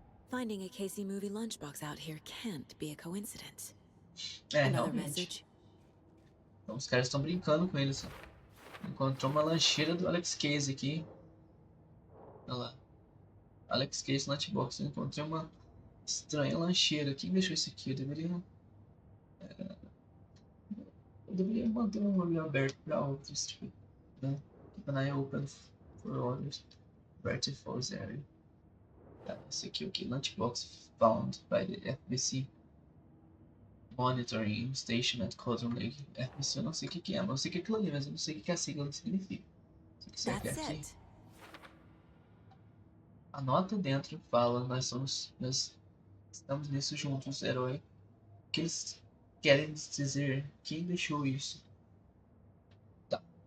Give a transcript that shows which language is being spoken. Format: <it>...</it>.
<en>Finding a Casey movie lunchbox out here can't be a coincidence.</en> <pt>É,</pt> <en>Another</en> <pt>realmente.</pt> <en>message.</en> <pt>Então os caras estão brincando com eles. Encontrou uma lancheira do Alex Case aqui. Olha lá. Alex Case Lunchbox. Eu encontrei uma estranha lancheira. Quem deixou isso aqui? Eu deveria manter um olho aberto para outros. Tipo, né?</pt> <en>Keep an eye open for others. Vertiforce area.</en> <pt>Tá, esse aqui é o que?</pt> <en>Lunchbox found by the FBC Monitoring Station at Cotton Lake.</en> <pt>FBC eu não sei o que é, mas eu sei que é aquilo ali, mas eu não sei o que a sigla significa. Será que é</pt> <en>That's</en> <pt>aqui?</pt> <en>it.</en> <pt>A nota dentro fala, nós estamos nisso juntos, herói. O que eles querem dizer? Quem deixou isso? Tá.</pt>